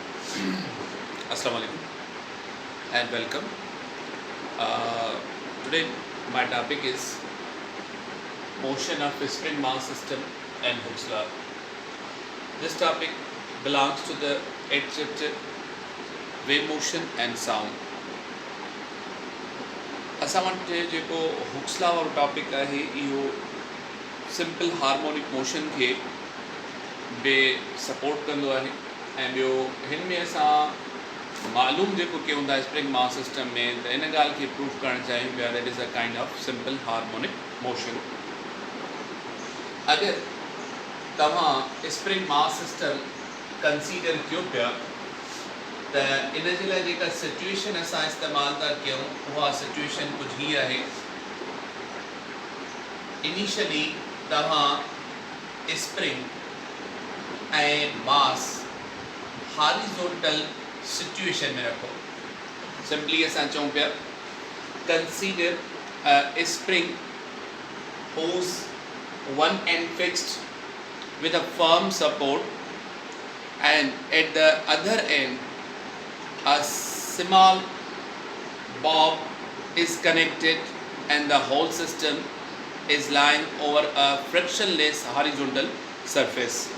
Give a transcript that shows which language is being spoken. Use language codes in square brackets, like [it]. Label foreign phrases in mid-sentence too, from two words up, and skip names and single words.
[ar] السلام عليكم [en] and welcome. Today my topic is motion of spring mass system and Hooke's law. This topic belongs to the 8th chapter wave motion and sound. [sd] असां वटि जेको [en] Hooke's law [sd] वारो टॉपिक आहे इहो [en] simple harmonic motion [sd] खे बि सपोर्ट कंदो आहे ऐं ॿियो हिन में असां मालूम जेको कयूं था [en] spring mass system [sd] में त इन ॻाल्हि खे प्रूव करणु चाहियूं पिया [en] that is a kind of simple harmonic motion. [sd] अगरि तव्हां [en] spring mass system consider [sd] कयो पिया त इन जे लाइ जेका सिचुएशन असां इस्तेमालु था कयूं उहा सिचुएशन कुझु हीअ आहे. इनिशियली तव्हां स्प्रिंग ऐं [en] mass horizontal situation [sd] में रखो. [en] सिंपली [sd] असां चऊं पिया [en] consider a spring whose one end fixed with a firm support and at the other end a small bob is connected and the whole system is lying over a frictionless horizontal surface.